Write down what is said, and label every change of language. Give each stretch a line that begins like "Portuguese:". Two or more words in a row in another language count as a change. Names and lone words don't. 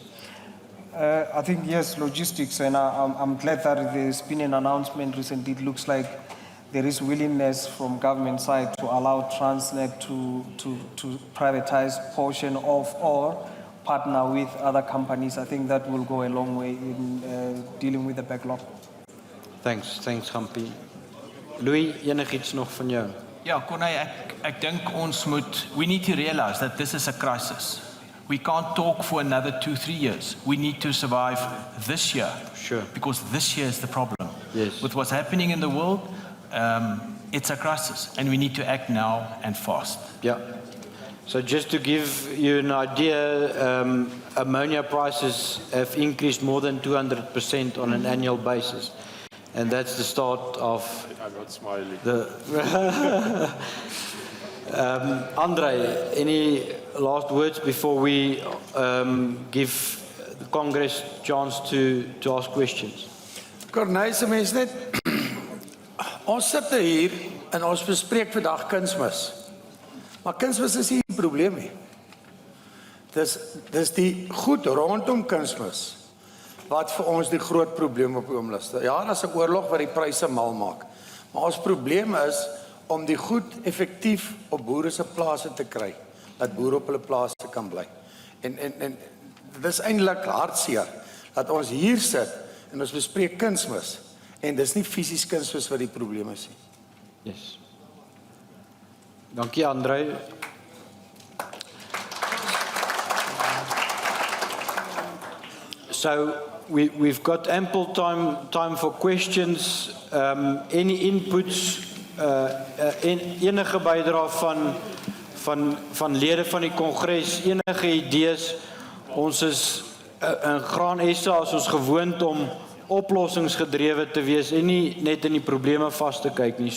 English: I think, yes, logistics, and I'm glad that there's been an announcement recently. It looks like there is willingness from government side to allow Transnet to privatize portion of or partner with other companies. I think that will go a long way in dealing with the backlog. Thanks, Gampi.
Afrikaans: Louis, enigiets nog van jou? Ja, Corneille, ek dink
English: we need to realize that this is a crisis. We can't talk for another 2-3 years. We need to survive this year. Sure. Because this year is the problem. Yes. With what's happening in the world, it's a crisis, and we need to act now and fast. Yeah. So just to give you an idea, ammonia prices have increased more than 200% on an annual basis. And that's the start of I'm not smiling. Andre, any last words before we give the Congress a chance to ask questions?
Afrikaans: Corneille, se mens net ons sit hier en ons bespreek vandag kunsmis. Maar kunsmis is nie die probleem nie. Dis die goed rondom kunsmis wat vir ons die groot probleem op die oomblik is. Ja, daar's 'n oorlog wat die pryse mal maak. Maar ons probleem is om die goed effektief op boere se plase te kry, dat boere op hulle plase kan bly. En dit is eintlik hartseer dat ons hier sit en ons bespreek kunsmis en dis nie fisies kunsmis wat die probleem is nie. Yes. Dankie Andrei.
English: So we've got ample time for questions. Any inputs,
Afrikaans: enige bydrae van lede van die kongres, enige idees. Ons is in Graan SA as ons gewoond om oplossingsgedrewe te wees en nie net in die probleme vas te kyk nie.